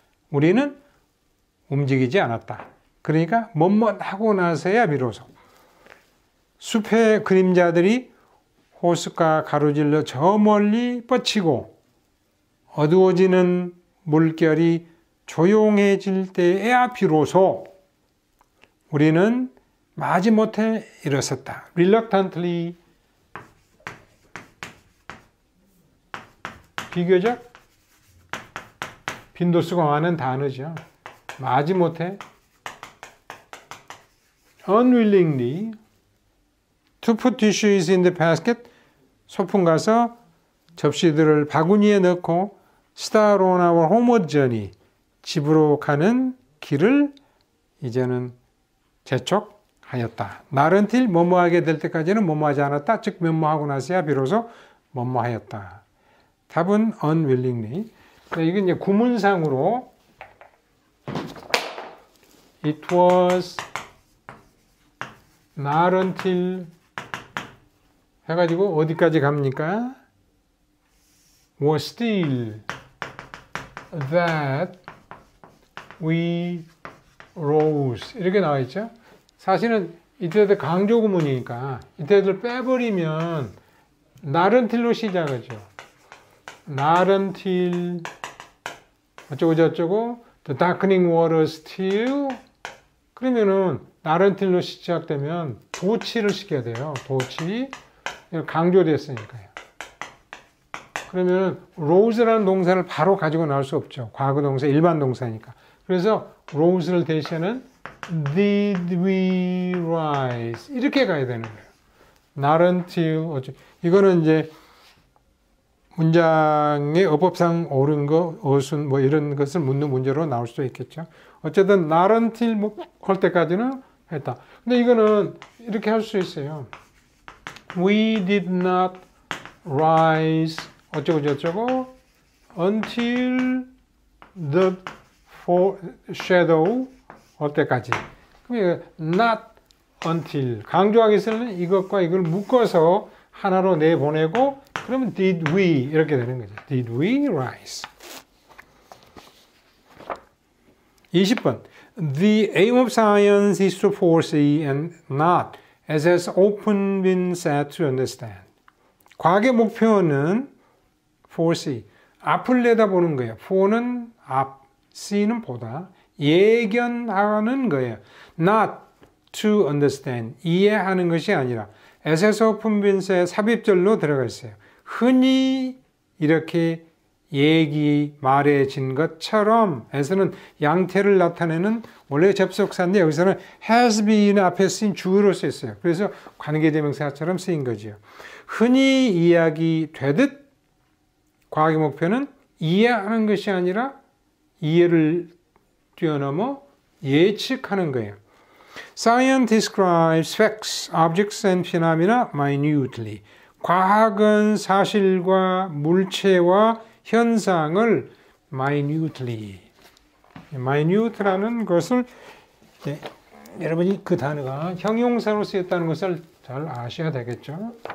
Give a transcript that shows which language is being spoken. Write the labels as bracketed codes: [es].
[ko] 우리는 움직이지 않았다. 그러니까 머뭇하고 나서야 비로소 숲의 그림자들이 호숫가 가로질러 저 멀리 뻗치고 어두워지는 물결이 조용해질 때에야 비로소 우리는 마지못해 일어섰다. reluctantly, 비교적 빈도수가 많은 단어죠. [en] 마지못해 unwillingly to put dishes in the basket, [ko] 소풍 가서 접시들을 바구니에 넣고 [en] start on our homeward journey, [ko] 집으로 가는 길을 이제는 재촉하였다. not until 뭐뭐하게 될 때까지는 뭐뭐하지 않았다. 즉 뭐뭐하고 나서야 비로소 뭐뭐하였다. 답은 unwillingly. 이게 이제 구문상으로 [en] it was not until [ko] 해가지고 어디까지 갑니까? [en] was still that we rose [ko] 이렇게 나와 있죠. 사실은 이때들 강조 구문이니까 이때들 빼버리면 not until로 시작하죠. not until 어쩌고 저쩌고 [en] The darkening waters till [ko] 그러면은 not until로 시작되면 도치를 시켜야 돼요. 도치 강조됐으니까요. 그러면 rose라는 동사를 바로 가지고 나올 수 없죠. 과거 동사, 일반 동사니까. 그래서 rose를 대신하는 [en] did we rise [ko] 이렇게 가야 되는 거예요. not until 이거는 이제 문장의 어법상 옳은 거, 어순 뭐 이런 것을 묻는 문제로 나올 수도 있겠죠. 어쨌든 not until 할 때까지는 했다. 근데 이거는 이렇게 할 수 있어요. [en] We did not rise [ko] 어쩌고 저쩌고 [en] until the shadow [ko] 할 때까지. 그럼 not until 강조하기 위해서는 이것과 이걸 묶어서 하나로 내보내고 그러면 did we 이렇게 되는 거죠. [en] Did we rise? [ko] 20번. [en] The aim of science is to foresee and not, as has often been said, to understand. [ko] 과학의 목표는 foresee, 앞을 내다보는 거예요. fore는 앞, see는 보다, 예견하는 거예요. [en] not to understand, [ko] 이해하는 것이 아니라 [en] as has often been said, [ko] 삽입절로 들어가 있어요. 흔히 이렇게 말해진 것처럼 as는 양태를 나타내는 원래 접속사인데 여기서는 has been 앞에 쓰인 주어로 쓰였어요. 그래서 관계대명사처럼 쓰인 거죠. 흔히 이야기되듯 과학의 목표는 이해하는 것이 아니라 이해를 뛰어넘어 예측하는 거예요. [en] Science describes facts, objects and phenomena minutely. [ko] 과학은 사실과 물체와 현상을 minutely. minute라는 것을 여러분이 그 단어가 형용사로 쓰였다는 것을 잘 아셔야 되겠죠.